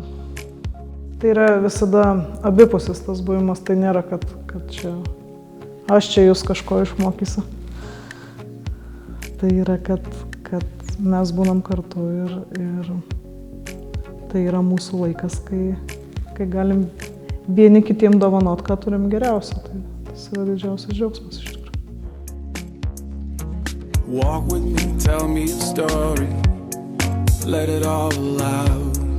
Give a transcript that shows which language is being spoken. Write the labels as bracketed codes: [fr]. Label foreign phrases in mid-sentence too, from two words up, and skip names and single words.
[lt] Tai yra visada abipusis tas buvimas, tai nėra, kad čia aš čia jūs kažko išmokysiu. Tai yra, kad mes būnam kartu ir tai yra mūsų laikas, kai galim vieni kitiem dovanot, ką turim geriausio. Tai tas yra didžiausias džiaugsmas iš tikrųjų. [en] Walk with me, tell me a story, let it all out.